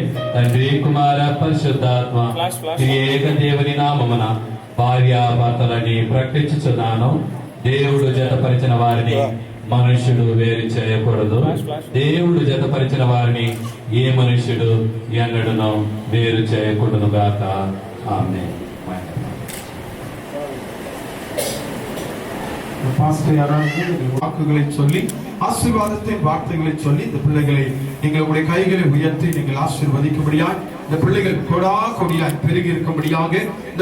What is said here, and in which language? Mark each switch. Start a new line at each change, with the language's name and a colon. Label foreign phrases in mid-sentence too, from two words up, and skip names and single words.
Telugu: తండ్రి కుమార పరిశుద్ధాత్మ ఏక దేవుని నామమున భార్యాభర్తలని ప్రకటించుచున్నాను. దేవుడు జతపరిచిన వారిని మనుష్యుడు వేరు చేయకూడదు. దేవుడు జతపరిచిన వారిని ఏ మనుష్యుడు ఎన్నడను వేరు చేయకూడదు గాక. ఆమేన్.
Tamil: பாஸ்டர் யாராவது வாக்குகளை சொல்லி ஆசீர்வாதத்தின் வார்த்தைகளை சொல்லி இந்த பிள்ளைகளை எங்களுடைய கைகளை உயர்த்தி நீங்கள் ஆசீர்வதிக்கும்படியாய் இந்த பிள்ளைகள் கொடா கொடியாய் பெருகி இருக்கும்படியாக இந்த